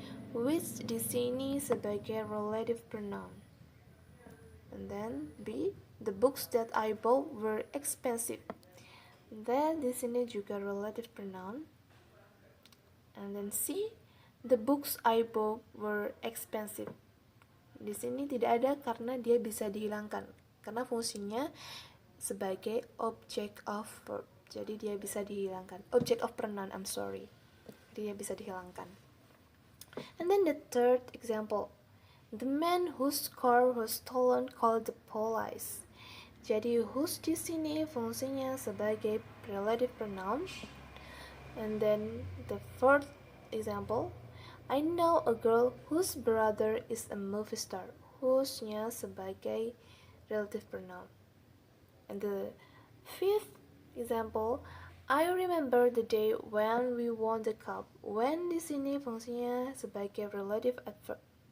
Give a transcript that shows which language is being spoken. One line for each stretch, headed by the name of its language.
Indonesian: Which di sini sebagai relative pronoun.
English: And then B, the books that I bought were expensive. Then
Indonesian: di sini juga
English: relative pronoun. And then C, the books I bought were expensive.
Indonesian: Di sini tidak ada karena dia bisa dihilangkan. Karena fungsinya sebagai object of verb. Jadi dia bisa dihilangkan.
English: Object of pronoun, I'm sorry.
Indonesian: Jadi dia bisa dihilangkan.
English: And then the third example, the man whose car was stolen called the police.
Indonesian: Jadi whose di sini fungsinya sebagai relative pronoun.
English: And then the fourth example, I know a girl whose brother is a movie star, whose-nya sebagai relative pronoun. And the fifth example, I remember the day when we won the cup.
Indonesian: When di sini fungsinya sebagai relative adverb.